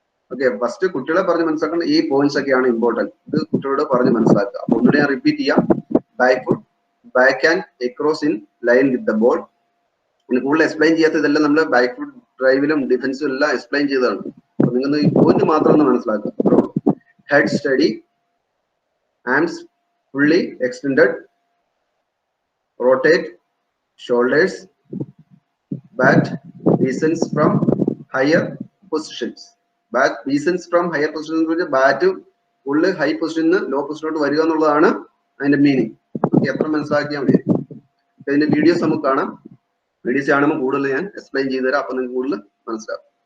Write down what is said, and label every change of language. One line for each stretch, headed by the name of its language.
Malayalam: Okay, first കുട്ടികളെ പറഞ്ഞ് മനസ്സിലാക്കുന്ന ഈ പോയിന്റ്സ് ഒക്കെയാണ് ഇമ്പോർട്ടന്റ്. ഇത് കുട്ടികളോട് പറഞ്ഞ് മനസ്സിലാക്കുക. അപ്പൊ ഒന്നുകൂടെ ഞാൻ റിപ്പീറ്റ് ചെയ്യാം.
English: Back foot back and across in line with the ball.
Malayalam: പിന്നെ കൂടുതൽ എക്സ്പ്ലെയിൻ ചെയ്യാത്ത ഇതെല്ലാം നമ്മൾ ബാക്ക് ഫുട്ട് ഡ്രൈവിലും ഡിഫൻസും എല്ലാം എക്സ്പ്ലെയിൻ ചെയ്തതാണ്. അപ്പൊ നിങ്ങൾ ഈ പോയിന്റ് മാത്രം ഒന്ന് മനസ്സിലാക്കുക.
English: Head steady, arms fully extended, rotate shoulders, bat descends from higher positions. Bat descends from higher positions
Malayalam: എന്ന് പറഞ്ഞാൽ ബാറ്റ് ഫുള്ള് ഹൈ പൊസിഷനിൽ നിന്ന് ലോ പൊസിഷനിലോട്ട് വരിക എന്നുള്ളതാണ് അതിന്റെ മീനിങ്. എത്ര മനസ്സിലാക്കിയാൽ മതി. ഇതിന്റെ വീഡിയോസ് നമുക്ക് കാണാം. വീഡിയോസ് കാണുമ്പോൾ കൂടുതൽ ഞാൻ എക്സ്പ്ലെയിൻ ചെയ്തു തരാം. അപ്പൊ നിങ്ങൾക്ക് കൂടുതൽ മനസ്സിലാവും.